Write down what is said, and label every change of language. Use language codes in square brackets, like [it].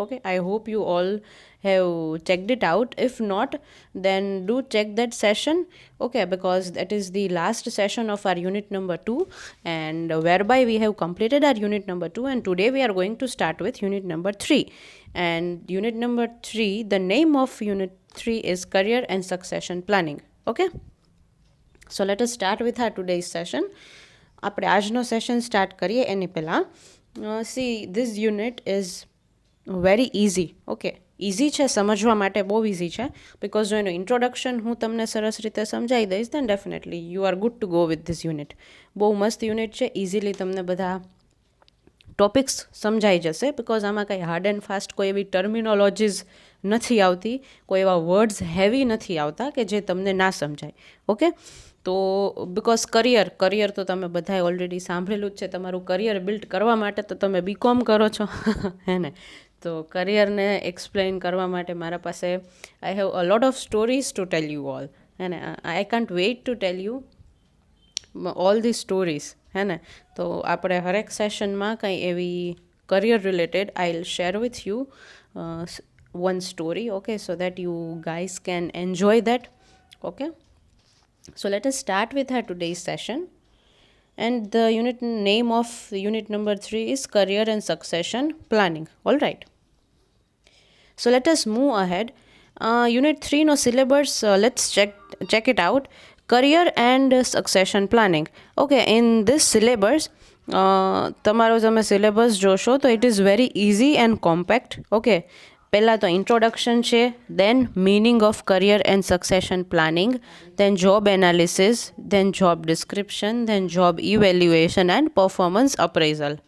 [en] Okay, I hope you all have checked it out. If not, then do check that session. Okay, because that is the last session of our unit number 2, and whereby we have completed our unit number 2, and today we are going to start with unit number 3. And unit number 3, the name of unit 3 is career and succession planning. Okay, so let us start with our today's session. [gu] આપણે આજનો session start કરીએ એની પહેલાં [en] See this unit is very easy. [gu] Okay, easy છે સમજવા માટે, બહુ easy છે, because જો એનું ઇન્ટ્રોડક્શન હું તમને સરસ રીતે સમજાવી દઈશ [en] Then definitely you are good to go with this unit. [gu] બહુ મસ્ત યુનિટ છે, ઇઝીલી તમને બધા ટોપિક્સ સમજાઈ જશે, બિકોઝ આમાં કંઈ હાર્ડ એન્ડ ફાસ્ટ કોઈ એવી ટર્મિનોલોજીસ નથી આવતી, કોઈ એવા વર્ડ્સ હેવી નથી આવતા કે જે તમને ના સમજાય. ઓકે, તો બિકોઝ કરિયર તો તમે બધાએ ઓલરેડી સાંભળેલું જ છે. તમારું કરિયર બિલ્ડ કરવા માટે તો તમે બીકોમ કરો છો હે ને. તો કરિયરને એક્સપ્લેન કરવા માટે મારા પાસે [en] I have a lot of stories to tell you all, [gu] હે ને. [en] I can't wait to tell you all the stories, હે ને. [gu] તો આપણે હરેક સેશનમાં કંઈ એવી career related [en] I will share with you one story, okay, so that you guys can enjoy that. Okay, so let us start with our today's session, and the unit name of unit number 3 is career and succession planning. All right, so let us move ahead. Unit 3 no syllabus, let's check it out. Career and succession planning. Okay, in this syllabus [gu] તમારો તમે syllabus જોશો તો [en] It is very easy and compact. Okay, પહેલાં તો introduction છે, then meaning of career and succession planning, then job analysis, then job description, then job evaluation and performance appraisal.